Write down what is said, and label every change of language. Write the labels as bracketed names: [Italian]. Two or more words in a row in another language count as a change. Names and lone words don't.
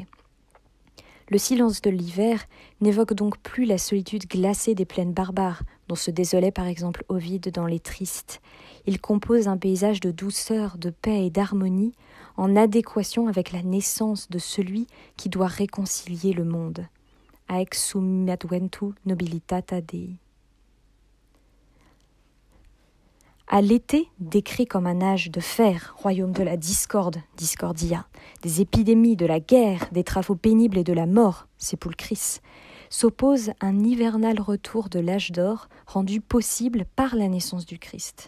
[French] Le silence de l'hiver n'évoque donc plus la solitude glacée des plaines barbares, dont se désolait par exemple Ovide dans Les Tristes. Il compose un paysage de douceur, de paix et d'harmonie, en adéquation avec la naissance de celui qui doit réconcilier le monde. [Latin] Aex sum adventu nobilitata Dei. [French] À l'été, décrit comme un âge de fer, royaume de la discorde, discordia, des épidémies, de la guerre, des travaux pénibles et de la mort, sépulchris, s'oppose un hivernal retour de l'âge d'or rendu possible par la naissance du Christ.